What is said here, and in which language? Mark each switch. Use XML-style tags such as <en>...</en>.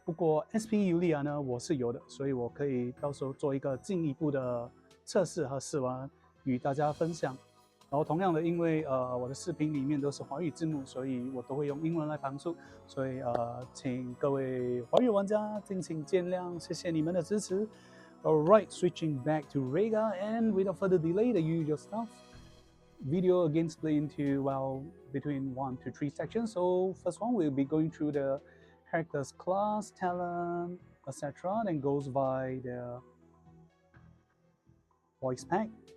<zh>不过 SP Yuria 呢我是有的，所以我可以到时候做一个进一步的测试和试玩与大家分享。然后同样的，因为我的视频里面都是华语字幕，所以我都会用英文来旁述，所以请各位华语玩家敬请见谅，谢谢你们的支持。</zh> <en>Alright, switching back to Reiga, and without further delay, the usual stuff. Video again split into, well, between 1 to 3 sections. So first one, we'll be going through the character's class, talent, etc. Then goes by the voice pack.</en>